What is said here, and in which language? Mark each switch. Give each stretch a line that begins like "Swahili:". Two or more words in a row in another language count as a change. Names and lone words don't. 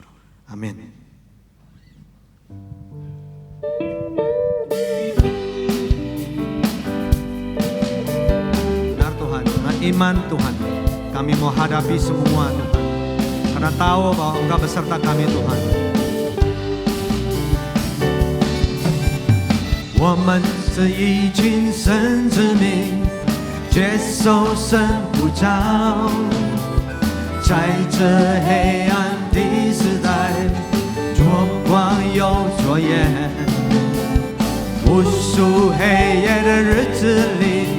Indonesian: Amin. Iman Tuhan, kami mau hadapi semua Tuhan, karena tahu bahwa Engkau beserta kami Tuhan.
Chinese: 我们是一群神之民，接受神呼召，在这黑暗的时代，做光又做盐，无数黑夜的日子里。